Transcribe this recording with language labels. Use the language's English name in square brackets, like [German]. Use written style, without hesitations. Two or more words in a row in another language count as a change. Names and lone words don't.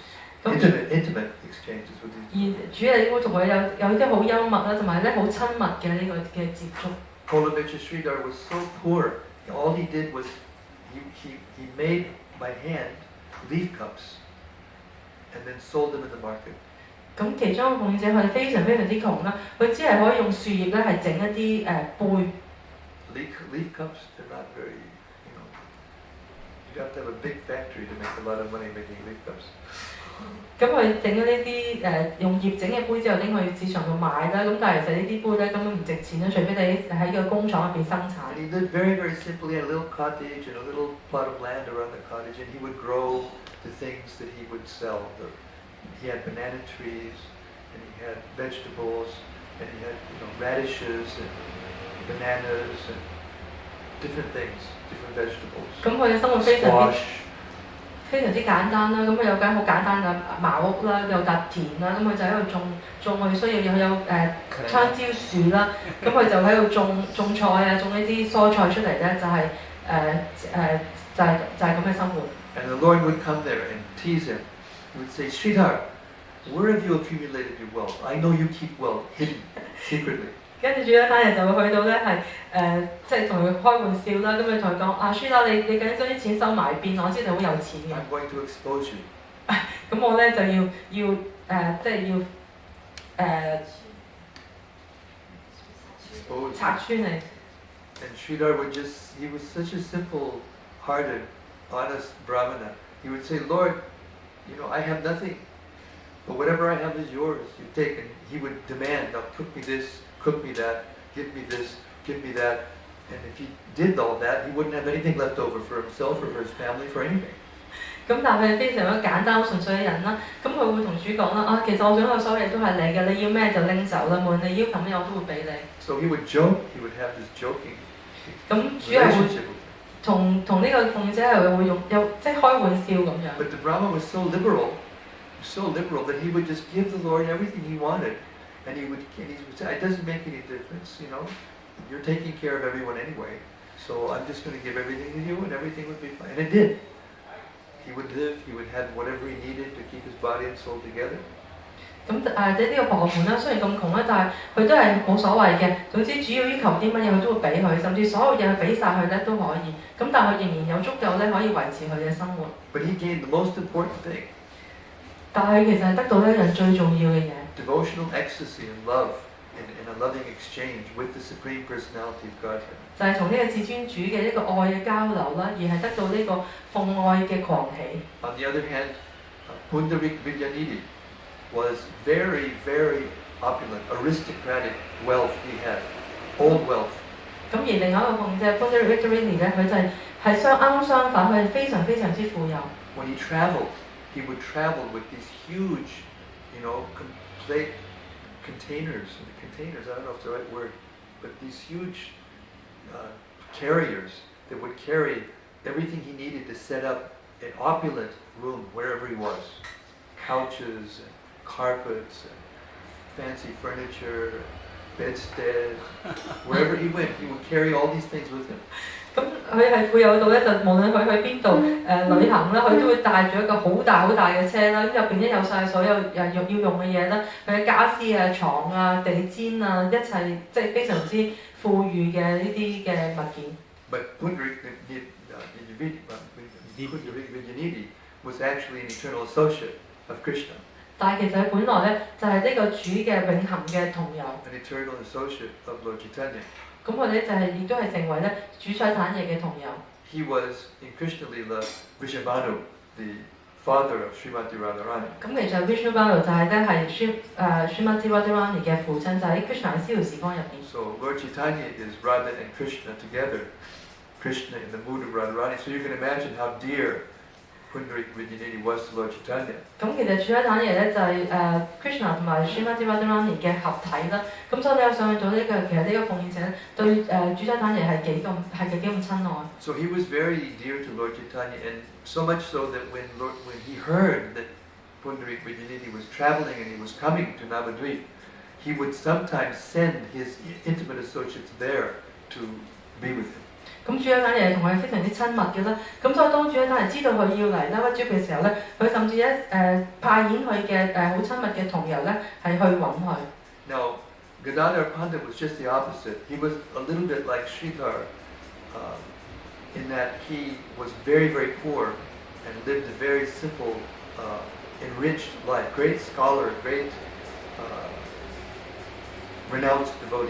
[English] Intimate exchanges with these. [Cantonese] 而主係會同佢有啲好幽默啦，同埋咧好親密嘅呢個嘅接觸。 [English] Kbdg Hk was so poor. All he did was he made by hand leaf cups and then sold them in the market. [Cantonese] 咁其中一個奉者佢係非常之窮啦，佢只係可以用樹葉咧係整一啲杯。 [English] Leaf cups, they're not very, you have to have a big factory to make a lot of money making leaf cups. [Cantonese] 咁佢整咗呢啲用葉整嘅杯之後拎去市場度賣啦，咁但係其實呢啲杯咧根本唔值錢啦，除非你喺個工廠入邊生產。 [English] And he lived very, very simply in a little cottage and a little plot of land around the cottage, and he would grow the things that he would sell. He had banana trees, and he had vegetables, and he had radishes and bananas and different things, different vegetables. [Cantonese] 咁佢嘅生活非常之 [English] Squash. [Cantonese] 非常之簡單啦，咁佢有間好簡單嘅茅屋啦，有笪田啦，咁佢就喺度種佢需要，有香蕉樹啦，咁佢就喺度種菜啊，種呢啲蔬菜出嚟咧，就係咁嘅生活。 [English] And the Lord would come there and tease him. He would say, Sridhar, where have you accumulated your wealth? I know you keep wealth hidden secretly. [Cantonese] 跟住主咧，單日就會去到咧係即係同佢開玩笑啦，咁佢同佢講啊，舒啦，你究竟將啲錢收埋邊？我知你好有錢嘅。 [English] I'm going to expose you. [Cantonese] 咁我咧就要即係要拆穿你。 [English] And Sridhar would he was such a simple-hearted, honest Brahmana. He would say, Lord, I have nothing, but whatever I have is yours. You take, and he would demand, now cook me this, cook me that, give me this, give me that. And if he did all that, he wouldn't have anything left over for himself or for his family, for anything. [Cantonese] 咁但係佢係非常之簡單、好純粹嘅人啦。咁佢會同主講啦，啊，其實我想有所有嘢都係你嘅，你要咩就拎走啦，無論你要求咩我都會俾你。 [English] So he would joke, he would have this joking [Cantonese] 咁主係會 [English] relationship with him. [Cantonese] 同呢個鳳姐係會用即係開玩笑咁樣。 [English] But the Brahma was so liberal that he would just give the Lord everything he wanted, and he would say, it doesn't make any difference, you're taking care of everyone anyway, so I'm just going to give everything to you, and everything would be fine. And it did. He would live, he would have whatever he needed to keep his body and soul together. [Cantonese] 咁呢個婆婆啦，雖然咁窮啦，但係佢都係冇所謂嘅。總之主要要求啲乜嘢佢都會俾佢，甚至所有嘢佢俾晒佢咧都可以。咁但係佢仍然有足夠咧可以維持佢嘅生活。 [English] But he gained the most important thing. [Cantonese] 但係其實係得到一樣最重要嘅嘢。 [English] Devotional ecstasy and love in a loving exchange with the Supreme Personality of Godhead. [Cantonese] 就係從呢個至尊主嘅一個愛嘅交流啦，而係得到呢個奉愛嘅狂喜。 [English] On the other hand, Kbdg was very, very opulent, aristocratic wealth he had, old wealth. [Cantonese] 咁而另外一個奉者 Kbdg 咧，佢就係啱啱相反，佢係非常非常之富有。 [English] When he traveled, he would travel with these huge, complete containers. Containers, I don't know if it's the right word, but these huge carriers that would carry everything he needed to set up an opulent room wherever he was. Couches and carpets and fancy furniture, bedsteads. Wherever he went, he would carry all these things with him. [Cantonese] 咁佢係富有到咧，就無論佢去邊度旅行啦，佢都會帶住一個好大好大嘅車啦，咁入邊咧有晒所有要用嘅嘢啦，佢嘅家私啊、床啊、地氈啊，一切即係非常之富裕嘅呢啲嘅物件。 [English] But Pundarik Vijayanidhi was actually an eternal associate of Krishna, [Cantonese] 但係其實佢本來咧就係呢個主嘅永恆嘅同友， [English] an eternal associate of Lord Chaitanya. [Cantonese] 咁佢哋就係亦都係成為咧主宰坦爺嘅同友。 [English] He was in Krishna Lila Vrishabhanu, the father of Srimati Radharani. [Cantonese] 咁其實 Vishnu Balu 就係咧係 Srimati Radharani 嘅父親，就喺 Krishna 嘅逍遙時光入邊。 [English] So Lord Chaitanya is Radha and Krishna together. Krishna in the mood of Radharani. So you can imagine how dear Pundarik Vijayanidhi was to Lord Chaitanya. [Cantonese] 咁其實主宰坦爺咧就係Krishna 同埋 Srimati Radharani 嘅合體啦。咁所以你有想去到呢個其實呢個奉獻者對主宰坦爺係幾咁親愛。 [English] So he was very dear to Lord Chaitanya, and so much so that when he heard that Pundarik Vijayanidhi was traveling and he was coming to Navadvip, he would sometimes send his intimate associates there to be with him. [Cantonese] 咁主宰坦爺同佢非常之親密嘅啦。咁所以當主宰坦爺知道佢要嚟啦屈嘅時候咧，佢甚至咧派遣佢嘅好親密嘅同友咧係去揾佢。 [English] Now, Gadadhar Pandit was just the opposite. He was a little bit like Sridhar in that he was very, very poor and lived a very simple, enriched life. Great scholar, great renounced devotee.